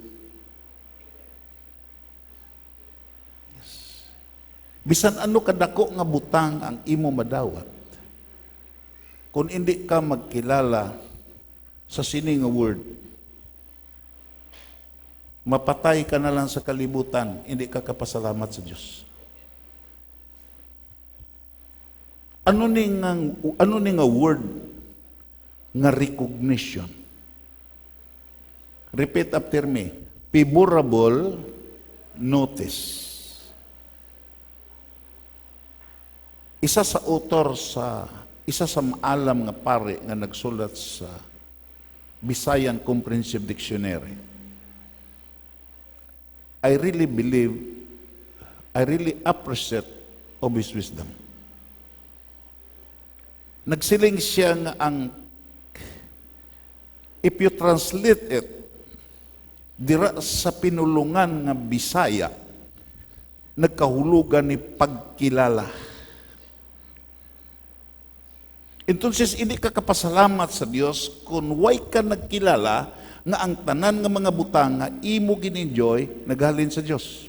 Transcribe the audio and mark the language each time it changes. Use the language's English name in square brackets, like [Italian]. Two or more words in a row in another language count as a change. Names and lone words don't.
[Hiligaynon] Bisan ano kadako nga butang ang imo madawat, kung hindi ka magkilala sa sining nga word, mapatay ka na lang sa kalibutan, hindi ka kapasalamat sa Diyos. Ano ni nga word nga recognition? [English] Repeat after me. Favorable notice. [Hiligaynon] Isa sa maalam nga pare nga nagsulat sa Visayan Comprehensive Dictionary. [English] I really appreciate of his wisdom. [Hiligaynon] Nagsiling siya nga [English] if you translate it [Hiligaynon] dira sa pinulungan nga Bisaya, nagkahulugan ni pagkilala. Entonces, hindi ka kapasalamat sa Dios kung way ka nagkilala nga ang tanan nga mga butanga imo gin-enjoy naghalin sa Dios.